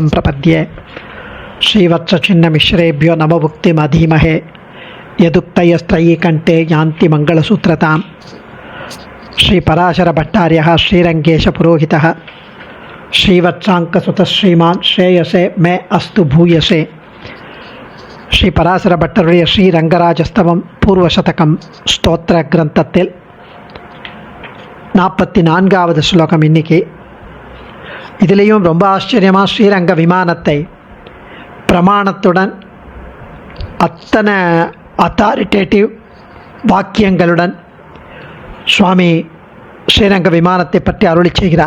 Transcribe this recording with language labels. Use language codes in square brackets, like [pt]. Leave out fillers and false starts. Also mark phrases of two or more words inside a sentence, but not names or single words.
[sa] प्रपद्ये श्रीवत्सचिन्नमिश्रेभ्यो नमोमुक्तिमधीमहे यदुक्तयस्त्रयी कंठे यान्ति मङ्गलसूत्रतां श्रीपराशरभट्टार्यः श्रीरङ्गेशपुरोहितः श्रीवत्साङ्कसुतः श्रीमान् श्रेयसे मे अस्तु भूयसे [ta] ஸ்ரீபராசரபட்டருடைய ஸ்ரீரங்கராஜஸ்தவம் பூர்வசதகம் ஸ்தோத்திர கிரந்தத்தில் 44வது ஸ்லோகம். இன்னைக்கு இதுலேயும் ரொம்ப ஆச்சரியமாக ஸ்ரீரங்க விமானத்தை பிரமாணத்துடன் அத்தனை அத்தாரிட்டேட்டிவ் வாக்கியங்களுடன் சுவாமி ஸ்ரீரங்க விமானத்தை பற்றி அருளி செய்கிறார்.